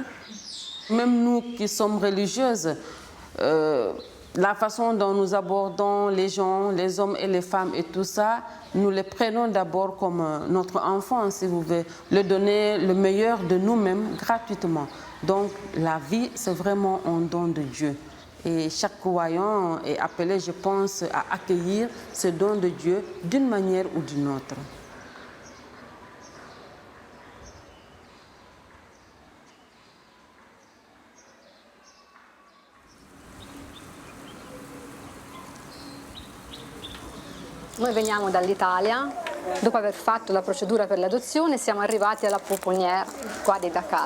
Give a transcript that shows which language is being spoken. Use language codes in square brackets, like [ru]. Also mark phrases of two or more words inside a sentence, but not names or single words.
[fr] Même nous qui sommes religieuses, la façon dont nous abordons les gens, les hommes et les femmes et tout ça, nous les prenons d'abord comme notre enfant, si vous voulez, leur donner le meilleur de nous-mêmes gratuitement. Donc la vie, c'est vraiment un don de Dieu. Et chaque croyant est appelé, je pense, à accueillir ce don de Dieu d'une manière ou d'une autre. [it] Noi veniamo dall'Italia, dopo aver fatto la procedura per l'adozione siamo arrivati alla pouponnière qua di Dakar.